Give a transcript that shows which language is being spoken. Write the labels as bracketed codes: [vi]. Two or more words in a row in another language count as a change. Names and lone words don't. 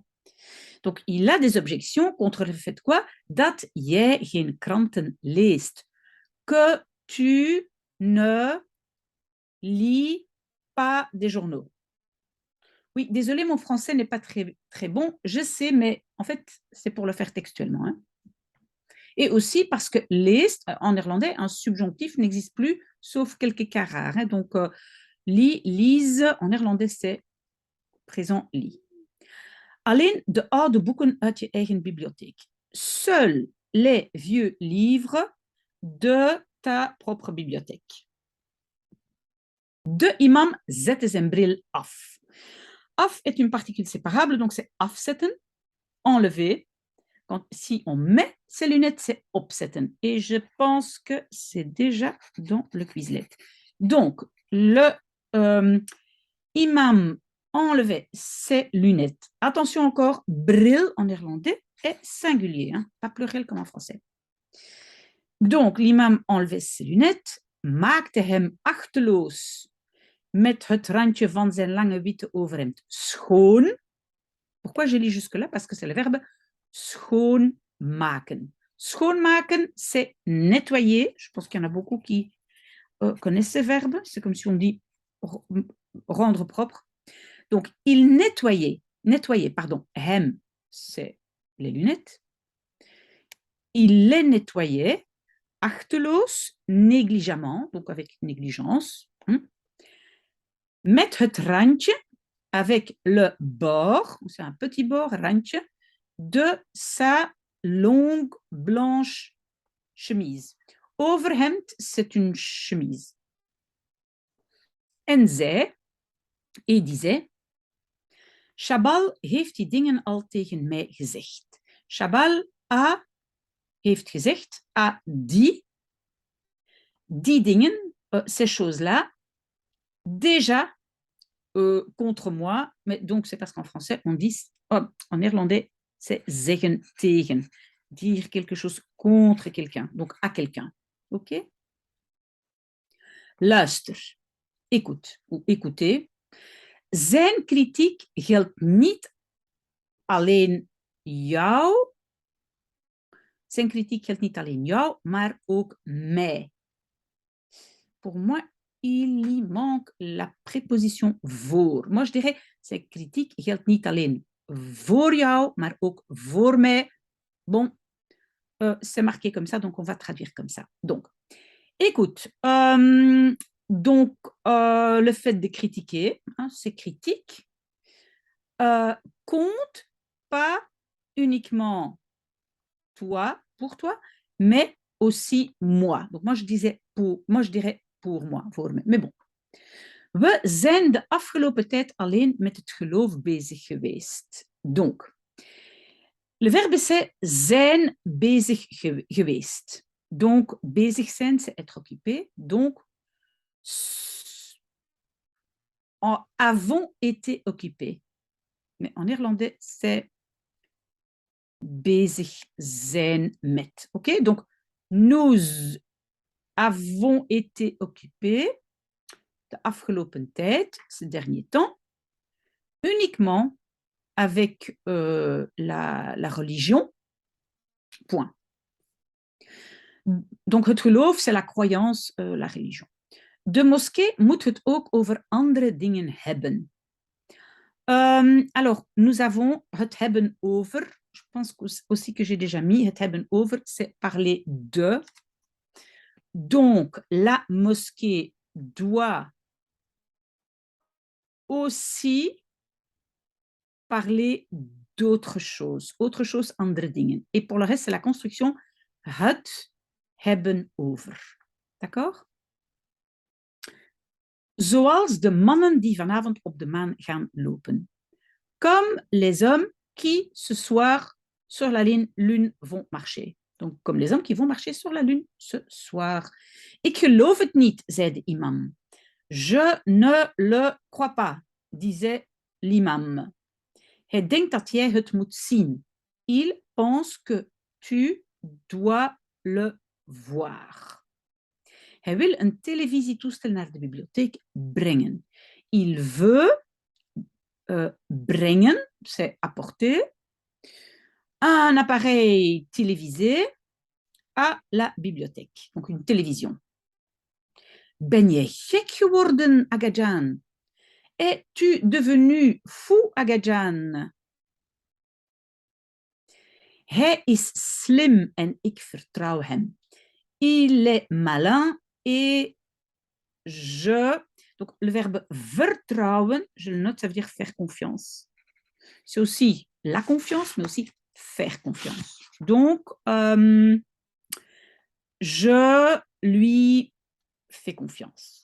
[fr] Donc, il a des objections contre le fait quoi? [nl] Dat jij geen kranten leest. [fr] Que tu ne lis pas des journaux. Oui, désolé, mon français n'est pas très, très bon, je sais, mais en fait, c'est pour le faire textuellement. Hein. Et aussi parce que leest, en néerlandais, un subjonctif n'existe plus, sauf quelques cas rares. Hein. Donc, lis, lise, en néerlandais, c'est présent lis. [nl] Alleen de oude boeken uit je eigen bibliotheek. [fr] Seuls les vieux livres de ta propre bibliothèque. [nl] De imam zette zijn bril af. [fr] Af est une particule séparable, donc c'est afzetten, enlever. Quand, si on met ses lunettes, c'est opzetten. Et je pense que c'est déjà dans le Quizlet. Donc, le imam enlevait ses lunettes. Attention encore, bril en néerlandais est singulier, hein, pas pluriel comme en français. Donc, l'imam enlevait ses lunettes, [nl] maakte hem achteloos met het randje van zijn lange witte overhemd schoon. [fr] Pourquoi je lis jusque-là? Parce que c'est le verbe schoonmaken. Schoonmaken, c'est nettoyer. Je pense qu'il y en a beaucoup qui connaissent ce verbe. C'est comme si on dit rendre propre. Donc, il nettoyait, hem, c'est les lunettes. Il les nettoyait, achteloos, négligemment, donc avec négligence. [nl] Met het randje, [fr] avec le bord, c'est un petit bord, randje, de sa longue blanche chemise. Overhemd, c'est une chemise. [nl] En zij, hij disait, Chabal heeft die dingen al tegen mij gezegd. Chabal heeft gezegd, dit, die dingen, [fr] ces choses-là, déjà contre moi, mais donc c'est parce qu'en français on dit, en néerlandais c'est [nl] zeggen tegen, [fr] dire quelque chose contre quelqu'un, donc à quelqu'un, ok? Luister, écoute ou écoutez, [nl] zijn kritiek geldt niet alleen jou, zijn kritiek geldt niet alleen jou, maar ook mij. [fr] Pour moi, il y manque la préposition voor. Moi, je dirais, cette critique [nl] geldt niet alleen voor jou, maar ook voor mij. [fr] Bon, c'est marqué comme ça, donc on va traduire comme ça. Donc, écoute, le fait de critiquer, hein, c'est critique, compte pas uniquement toi, pour toi, mais aussi moi. Donc, moi, je dirais pour moi, [nl] voor me. [fr] Mais bon. [nl] We zijn de afgelopen tijd alleen met het geloof bezig geweest. [fr] Donc, le verbe c'est [nl] zijn bezig geweest. Donc, bezig zijn, [fr] c'est être occupé. Donc, avons été occupés. Mais en néerlandais, c'est [nl] bezig zijn met. [fr] OK? Donc, nous avons été occupés [nl] de afgelopen tijd, [fr] ces derniers temps, uniquement avec la religion, point. [nl] Donc het geloof, [fr] c'est la croyance, la religion. [nl] De moskee moet het ook over andere dingen hebben. [fr] Alors, nous avons [nl] het hebben over, [fr] je pense aussi que j'ai déjà mis, [nl] het hebben over, [fr] c'est parler de. Donc, la mosquée doit aussi parler d'autres choses, [nl] andere dingen. [fr] Et pour le reste, c'est la construction [nl] het hebben over. [fr] D'accord? [nl] Zoals de mannen die vanavond op de maan gaan lopen. [fr] Comme les hommes qui ce soir sur la lune vont marcher. Donc, comme les hommes qui vont marcher sur la lune ce soir. [nl] Ik geloof het niet, zei de imam. [fr] Je ne le crois pas, disait l'imam. [nl] Hij denkt dat jij het moet zien. [fr] Il pense que tu dois le voir. [nl] Hij wil een televisietoestel naar de bibliotheek brengen. [fr] Il veut brengen, c'est apporter, un appareil télévisé à la bibliothèque. Donc une télévision. [nl] Ben jij gek geworden, Agajan? [fr] Es-tu devenu fou, Agajan? [nl] Hij is slim en ik vertrouw hem. [fr] Il est malin et je... Donc, le verbe vertrouwen, je le note, ça veut dire faire confiance. C'est aussi la confiance, mais aussi faire confiance. Donc, je lui fais confiance.